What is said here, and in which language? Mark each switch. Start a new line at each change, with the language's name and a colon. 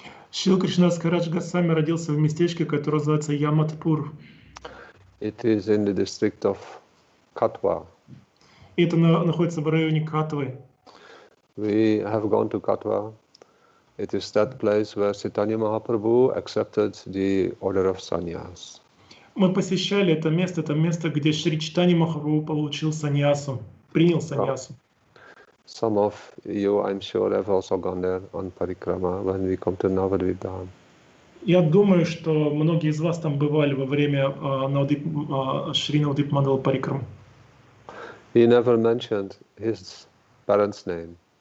Russian: Шрила Кришна-даса Кавирадж Госвами родился в местечке, которое называется Яматпур.
English: It is in the district of Katwa.
Russian: Это находится в районе Катвы.
English: We have gone to Katwa. It is that place where Chaitanya Mahaprabhu accepted the order of sannyas.
Russian: Мы посещали это место, где Шри Чайтанья Махапрабху получил саньясу, принял саньясу.
English: Some of you, I'm sure, have also gone there on parikrama when we come to Navadvip Dham.
Russian: Я думаю, что многие из вас там бывали во время Шри Навадвип Мандала Парикрам.
English: He never mentioned his parents' name.